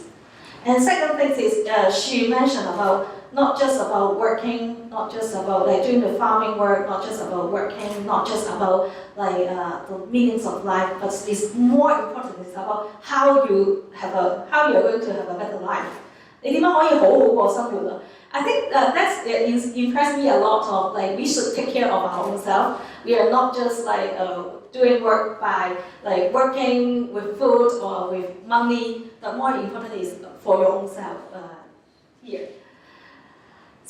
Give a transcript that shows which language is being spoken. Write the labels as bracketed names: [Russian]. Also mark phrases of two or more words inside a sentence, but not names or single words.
[English] And second thing is she mentioned about not just about working, not just about doing the farming work, not just about working, not just about the meanings of life, but it's more important. It's about how you're going to have a better life. [Cantonese] 你點樣可以好好過生活啊？ [English] I think that's impressed me a lot of we should take care of our own self. We are not just doing work by working with food or with money. The more important is for your own self here.